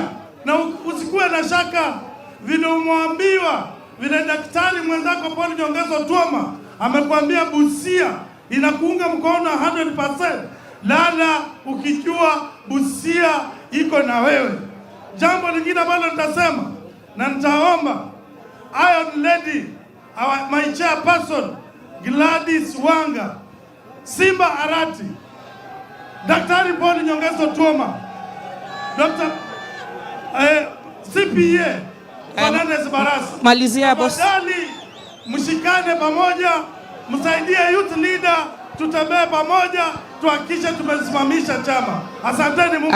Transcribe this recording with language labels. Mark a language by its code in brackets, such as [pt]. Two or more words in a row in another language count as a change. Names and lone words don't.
[sw] Na usikuwe na shaka vile umwambiwa, vile daktari mwenzako Paul Nyong'o Otuoma amekwambia Busia inakuunga mkono 100%. Lala ukijua Busia iko na wewe. Jambo lingine ambalo nitasema na nitaomba Iron Lady, [en] my chairperson [sw] Gladys Wanga, Simba Arati, Daktari Paul Nyong'o Otuoma, Dr. CPA Fernandez Baraza. Malizia boss. Tafadhali mshikane pamoja, msaidie [en] youth leader, [sw] tutembee pamoja, tuhakikishe tumesimamisha chama. Asanteni Mungu.